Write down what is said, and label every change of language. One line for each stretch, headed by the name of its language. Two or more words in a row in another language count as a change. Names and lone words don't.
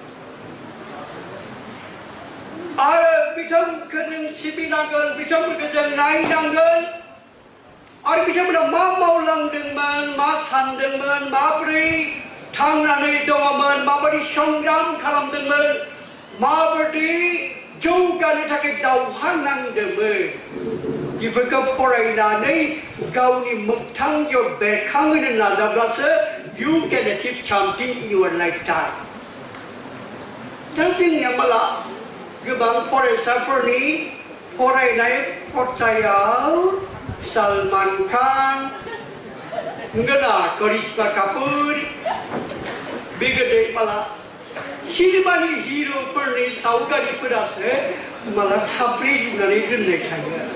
Bodo: आरो बिथांमोनखौ जों सिबिनांगोन बिथांमोनखौ जों नायनांगोन आरो बिथांमोना मा मावलांदोंमोन मा सानदोंमोन माबोरै थांनानै दङमोन माबायदि संग्राम खालामदोंमोन माबायदि जौगानो थाखाय दावहा नांदोंमोन बेफोरखौ फरायनानै गावनि मोगथांजों बेरखांहोनो नाजाब्लासो
English: you can achieve something in your lifetime
Bodo: दा जोंनिया माला गोबां फरायसाफोरनि फरायनाय खथायाव सलमान खान नंगौना करिश्मा कापुर बेबायदि माला सिनेमानि हिर'फोरनि सावगारिफोरासो माला थाब्रै जुनानै दोननाय थायो